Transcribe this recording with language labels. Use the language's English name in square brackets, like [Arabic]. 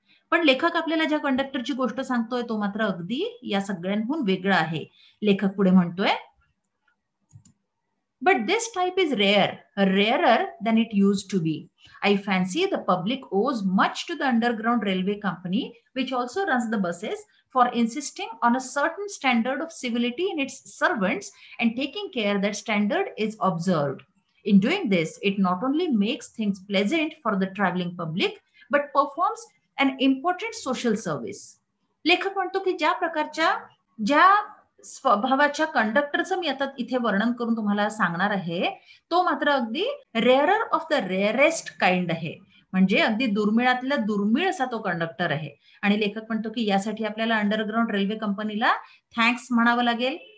[Marathi] पण लेखक आपल्याला ज्या कंडक्टरची गोष्ट सांगतोय तो मात्र अगदी या सगळ्यांहून वेगळा आहे. लेखक पुढे म्हणतोय, [English] but this type is rarer than it used to be. I fancy the public owes much to the Underground Railway Company, which also runs the buses, for insisting on a certain standard of civility in its servants and taking care that standard is observed. In doing this, it not only makes things pleasant for the traveling public, but performs an important social service. [Marathi] लेखक म्हणतो की ज्या स्वभावाच्या कंडक्टरचं मी आता इथे वर्णन करून तुम्हाला सांगणार आहे, तो मात्र अगदी [English] rarer of the rarest kind [Marathi] आहे. म्हणजे अगदी दुर्मिळातल्या दुर्मिळ असा तो कंडक्टर आहे. आणि लेखक म्हणतो की यासाठी आपल्याला अंडरग्राउंड रेल्वे कंपनीला थँक्स म्हणावं लागेल.